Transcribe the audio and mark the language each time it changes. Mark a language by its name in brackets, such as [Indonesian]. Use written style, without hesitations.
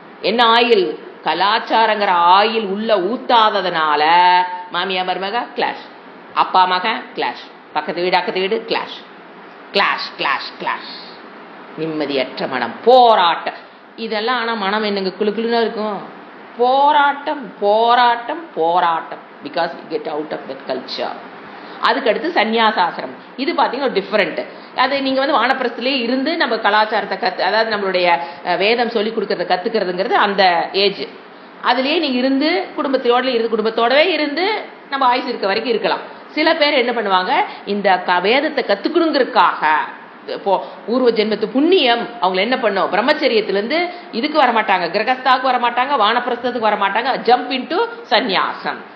[Tamil] என்ன oil, கலாச்சாரங்கிற oil உள்ள ஊத்தாததுனால மாமியா மருமக கிளாஷ், அப்பா மக கிளாஷ், பக்கத்து வீடு கிளாஷ், கிளாஷ் கிளாஷ் கிளாஷ், நிம்மதியற்ற மனம், போராட்டம். இதெல்லாம் ஆனா மனம் என்னங்க குழுக்குழுன்னு இருக்கும். போராட்டம் போராட்டம் போராட்டம். [English] Because we get out of that culture. [Tamil] அதுக்கடுத்து சன்னியாசாசிரமம். இது பார்த்தீங்கன்னா டிஃப்ரெண்ட். அது நீங்க வந்து வானப்பிரஸ்திலே இருந்து நம்ம கலாச்சாரத்தை அதாவது நம்மளுடைய வேதம் சொல்லி கொடுக்கறத கத்துக்கிறதுங்கிறது அந்த ஏஜ். அதுலயே நீங்க இருந்து குடும்பத்தோடவே இருந்து நம்ம ஆயுசு இருக்க வரைக்கும் இருக்கலாம். சில பேர் என்ன பண்ணுவாங்க, இந்த வேதத்தை கத்துக்கணுங்கிறதுக்காக பூர்வ ஜென்மத்து புண்ணியம் அவங்களை என்ன பண்ணும், பிரம்மச்சரியத்திலிருந்து இதுக்கு வரமாட்டாங்க, கிரகஸ்தாவுக்கு வரமாட்டாங்க, வானப்பிரஸ்தத்துக்கு வரமாட்டாங்க, ஜம்ப் இன்டு சன்னியாசம்.